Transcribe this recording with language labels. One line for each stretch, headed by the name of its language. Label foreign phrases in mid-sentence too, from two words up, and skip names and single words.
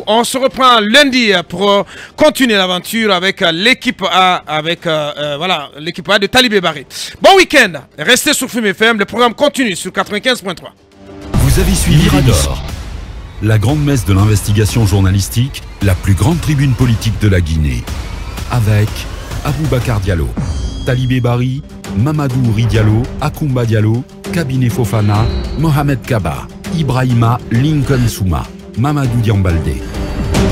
French: On se reprend lundi pour continuer l'aventure avec l'équipe A, voilà, l'équipe A de Talibé Barré. Bon week-end, restez sur Film FM, le programme continue sur 95.3. Vous avez suivi Mirador, la grande messe de l'investigation journalistique, la plus grande tribune politique de la Guinée, avec Aboubacar Diallo, Talibé Barry, Mamadou Ouri Diallo, Akoumba Diallo, Kabinet Fofana, Mohamed Kaba, Ibrahima Lincoln Souma, Mamadou Diambaldé.